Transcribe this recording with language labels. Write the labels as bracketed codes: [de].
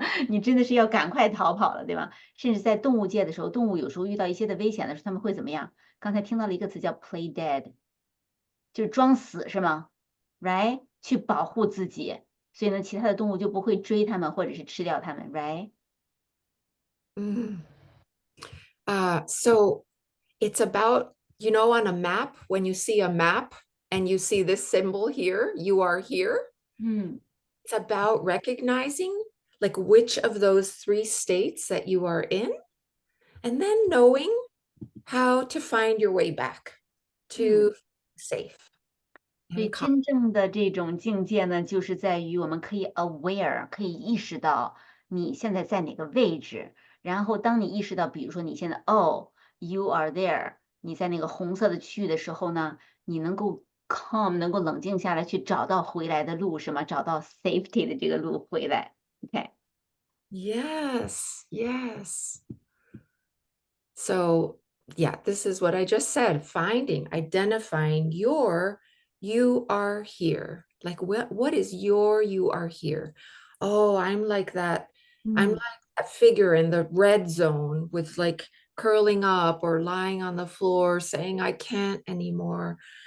[zh] 你真的是要赶快逃跑了，对吧？甚至在动物界的时候，动物有时候遇到一些的危险的时候，他们会怎么样？刚才听到了一个词叫 [en] play dead， [zh] 就是装死，是吗？ [en] Right？ [zh] 去保护自己，所以呢，其他的动物就不会追它们或者是吃掉它们 ， [en] right？ So it's about, on a map, when you see a map and you see this symbol here, you are here. It's about recognizing like which of those 3 states that you are in, and then knowing how to find your way back to safe. [zh] 所以真正的这种境界呢，就是在于我们可以 aware， 可以意识到你现在在哪个位置，然后当你意识到，比如说你现在 [en] you are there， [zh] 你在那个红色的区域的时候呢，你能够 calm， 能够冷静下来，去找到回来的路，是吗？找到 safety 的这个路回来 ，OK？ [en] Yes. So yeah, this is what I just said, identifying you are here. Like what is you are here? Oh, I'm like that. I'm like that figure in the red zone with like curling up or lying on the floor saying I can't anymore.